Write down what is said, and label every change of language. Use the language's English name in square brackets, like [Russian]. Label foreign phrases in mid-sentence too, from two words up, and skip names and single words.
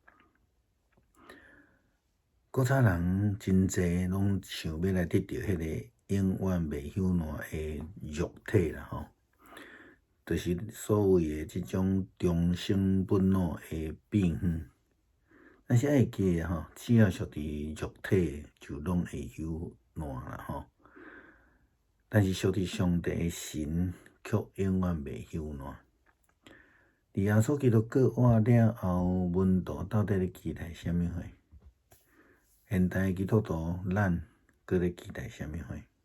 [Min Nan Chinese] 古早人真侪拢想要来得到迄个永远袂朽烂的肉体啦，就是所谓的即种终生不老的变远。但是爱记的只要属伫肉体，就拢会朽烂啦但是属伫上帝的神，却永远袂朽烂。伫耶稣基督过活了后，门徒到底咧期待啥物货？现代基督徒咱搁咧期待啥物货？